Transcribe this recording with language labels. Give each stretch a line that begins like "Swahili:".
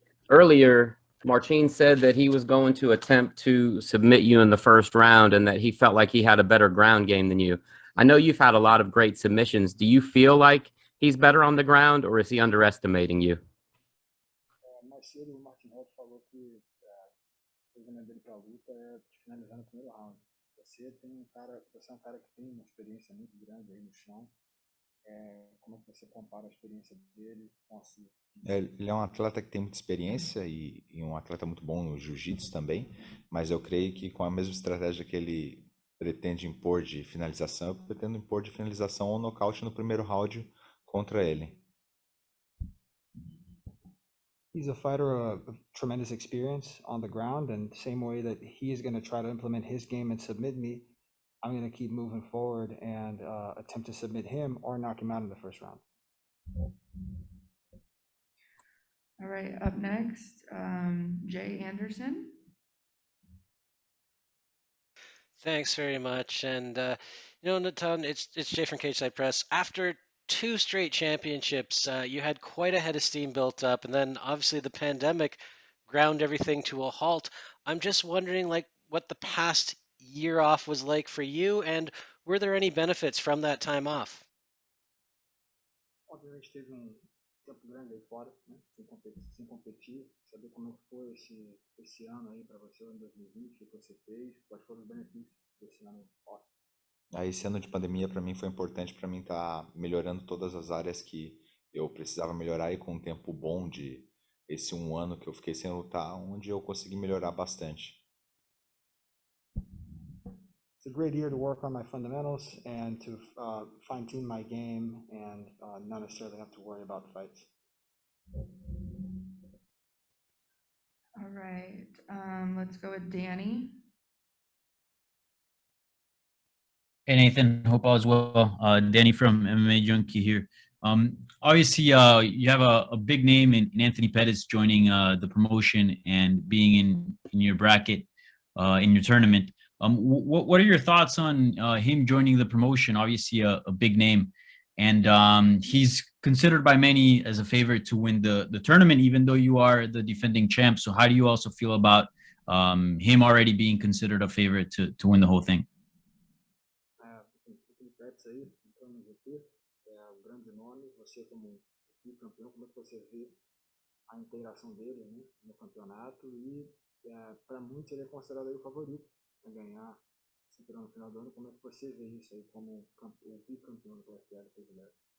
English: Earlier, Marcin said that he was going to attempt to submit you in the first round and that he felt like he had a better ground game than you. I know you've had a lot of great submissions. Do you feel like he's better on the ground, or is he underestimating you?
Portuguese: Mais cedo, o Marcin Held falou que o treinamento dele para a luta é finalizando o primeiro round. Você é um cara que tem uma experiência muito grande aí no chão. Como é que você compara a experiência dele com a sua? Ele é um atleta que tem muita experiência e um atleta muito bom no jiu-jitsu também, mas eu creio que com a mesma estratégia que ele pretende impor de finalização, eu pretendo impor de finalização ou nocaute no primeiro round contra ele.
English: He's a fighter of tremendous experience on the ground, and the same way that he is going to try to implement his game and submit me, I'm going to keep moving forward and attempt to submit him or knock him out in the first round. All right, up next, Jay Anderson. Thanks very much. And, Natan, it's Jay from Cageside Press. After 2 straight championships, you had quite a head of steam built up, and then obviously the pandemic ground everything to a halt. I'm just wondering, what the past year off was like for you, and were there any benefits from that time off?
Portuguese: Obviamente teve tempo grande aí fora, né, sem competir, saber como é que foi esse ano aí para você em 2020, o que você fez, quais foram os benefícios desse ano fora. Esse ano de pandemia para mim foi importante para mim estar melhorando todas as áreas que eu precisava melhorar, e com um tempo bom de esse um ano que eu fiquei sem lutar, onde eu consegui melhorar bastante.
English: It's a great year to work on my fundamentals and to fine-tune my game and not necessarily have to worry about fights. All right, let's go with Danny. Hey Nathan, hope all is well. Danny from MMA Junkie here. Obviously, you have a big name in Anthony Pettis joining the promotion and being in your bracket in your tournament. What are your thoughts on him joining the promotion? Obviously, a big name, and he's considered by many as a favorite to win the tournament, even though you are the defending champ. So, how do you also feel about him already being considered a favorite to win the whole thing?
Portuguese: Pettis aí, entrando no GP, um grande nome. Você como campeão, como é que você vê a integração dele, né, no campeonato? E para muitos ele é considerado aí o favorito a ganhar esse cinturão no final do ano. Como é que você vê isso aí como o bicampeão do PFL brasileiro?